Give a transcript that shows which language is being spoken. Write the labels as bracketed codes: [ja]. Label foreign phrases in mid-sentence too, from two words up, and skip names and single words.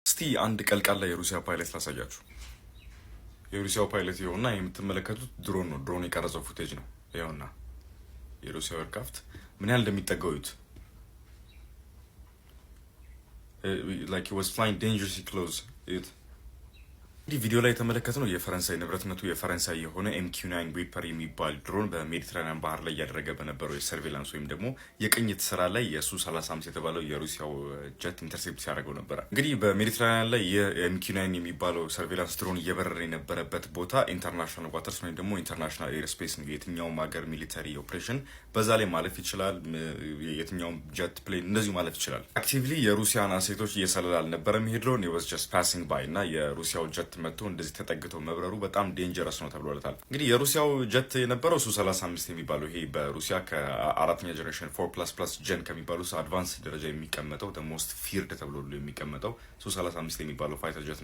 [am] እስቲ አንድ ቀልቃላ የሩሲያ ፓይለት ላሳያችሁ። የሩሲያው ፓይለት ይኸውና የምትመለከቱት ድሮን ነው። ድሮን የቀረጸው ፉቴጅ ነው። ይኸውና የሩሲያው ኤርክራፍት ምን ያህል እንደሚጠጋው እዩት። [en] like he was flying dangerously close [am] እዩት። እንግዲህ ቪዲዮ ላይ የተመለከትነው የፈረንሳይ ንብረትነቱ የፈረንሳይ የሆነ MQ-9 ሪፐር የሚባል ድሮን በሜዲትራኒያን ባህር ላይ እያደረገ በነበረው የሰርቬላንስ ወይም ደግሞ የቅኝት ስራ ላይ የሱ-35 የተባለው የሩሲያው ጀት ኢንተርሴፕት ሲያደርገው ነበረ። እንግዲህ በሜዲትራኒያን ላይ የMQ-9 የሚባለው [en] surveillance drone [am] እየበረረ የነበረበት ቦታ [en] international waters [am] ወይም ደግሞ [en] international airspace [am] ነው። የትኛውም ሀገር [en] military operation [am] በዛ ላይ ማለፍ ይችላል። የትኛውም [en] jet plane [am] እንደዚሁ ማለፍ ይችላል። አክቲቭሊ የሩሲያን አሴቶች እየሰለለ አልነበረም። ይሄ ድሮን [en] was just passing by [am] እና የሩሲያው ጀት መጥቶ እንደዚህ ተጠግቶ መብረሩ በጣም ዴንጀረስ ነው ተብሎለታል። እንግዲህ የሩሲያው ጀት የነበረው ሱ-35 የሚባለው ይሄ በሩሲያ ከአራተኛ ጀነሬሽን 4++ ጀን ከሚባሉ አድቫንስ ደረጃ የሚቀመጠው [en] most feared [am] ተብሎ የሚቀመጠው ሱ-35 የሚባለው [en] fighter jet